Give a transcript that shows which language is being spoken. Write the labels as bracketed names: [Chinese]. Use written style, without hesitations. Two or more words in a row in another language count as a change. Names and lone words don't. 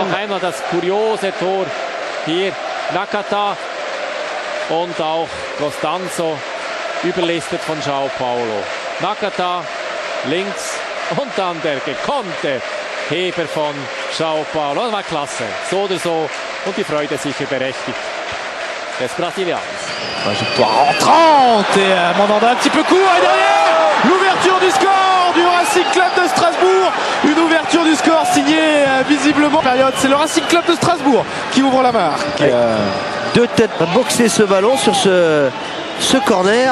[German] Noch einmal das kuriose Tor. Hier Nakata und auch Costanzo überlistet von João Paulo. Nakata links und dann der gekonnte Heber von João Paulo. Das war klasse, so oder so. Und die Freude sicher berechtigt des Brasiliens. [French] Trajectoire entrante et Mandanda un petit peu court et derrière l'ouverture du score du Racing Club de Strasbourg. Une ouverture du score signée visiblement période. C'est le Racing Club de Strasbourg qui ouvre la marque. Deux têtes à boxer ce ballon sur ce corner.